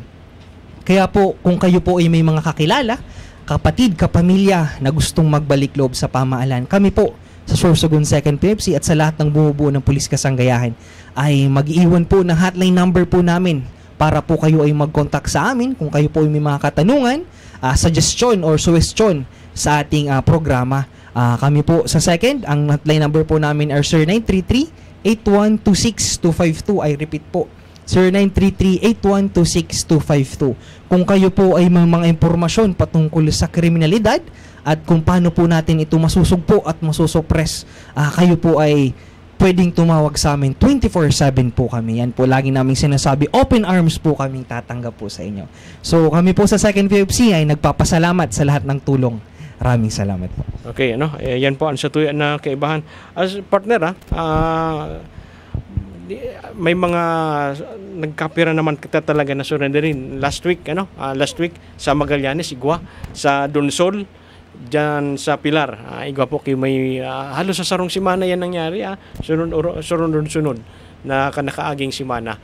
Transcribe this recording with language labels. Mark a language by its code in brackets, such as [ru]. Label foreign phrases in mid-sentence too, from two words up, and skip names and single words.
[tl] Kaya po kung kayo po ay may mga kakilala, kapatid, kapamilya na gustong magbalik loob sa pamahalaan, kami po sa Sorsogon 2nd PFC at sa lahat ng bumubuo ng pulis kasanggayahan ay mag-iwan po ng [en] hotline number [tl] po namin para po kayo ay mag-contact sa amin kung kayo po ay may mga katanungan, [en] suggestion or suggestion [tl] sa ating programa. Kami po sa 2nd, ang [en] hotline number [tl] po namin are 0933-8126-252. [en] I repeat po, 0933-8126-252. [tl] Kung kayo po ay may mga impormasyon patungkol sa kriminalidad at kung paano po natin ito masusugpo at masusuppress, kayo po ay pwedeng tumawag sa amin. 24/7 po kami. Yan po lagi naming sinasabi, [en] open arms [tl] po kaming tatanggap po sa inyo. So kami po sa 2nd PFC ay nagpapasalamat sa lahat ng tulong. Maraming salamat po. Okay, [bik] yan po ang satuyan na kaibahan. [en] As partner, [bik] may mga nagkapira naman kita talaga na surrenderin [en] last week [bik] sa Magallanes, Igwa, sa Donsol, dyan sa Pilar, Igwa po kayo may halos sa sarong simana yan nangyari, sunod na kanakaaging simana.